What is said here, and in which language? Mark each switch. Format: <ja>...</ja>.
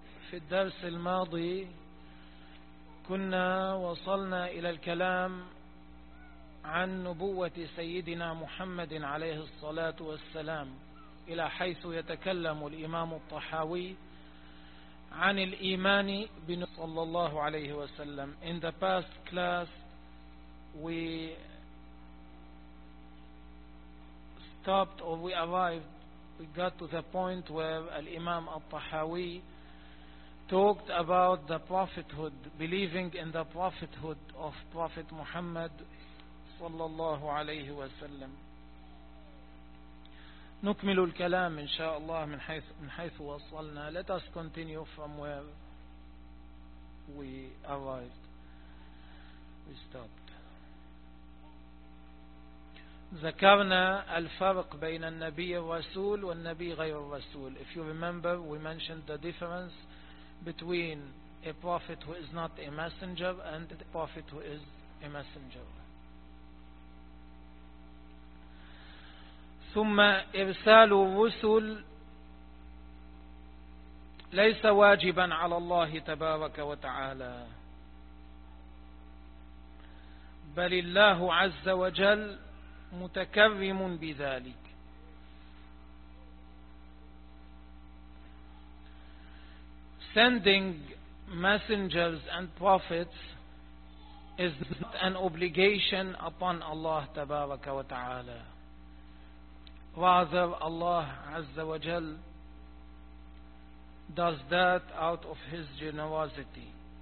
<ar>في الدرس الماضي كنا وصلنا إلى الكلام عن نبوة سيدنا محمد عليه الصلاة والسلام، إلى حيث يتكلم الإمام الطحاوي عن الإيمان بنبوة صلى الله عليه وسلم.</ar> <en>In the past class we stopped or we arrived, we got to the point where al-Imam al-Tahawi talked about the prophethood, believing in the prophethood of Prophet Muhammad sallallahu alayhi wa sallam.</en> <ar>نكمل الكلام إن شاء الله من حيث وصلنا.</ar> <en>Let us continue from where we arrived. We stopped.</en> <ar>ذكرنا الفرق بين النبي الرسول والنبي غير الرسول.</ar> <en>If you remember, we mentioned the difference between a prophet who is not a messenger and a prophet who is a messenger.</en> <ar>ثم إرسال الرسل ليس واجبا على الله تبارك وتعالى، بل الله عز وجل متكرم بذلك.</ar> <en>Sending messengers and prophets is not an obligation upon Allah</en> <ar>تبارك وتعالى.</ar> <en>Rather, Allah Azza wa Jal does that out of His generosity.</en>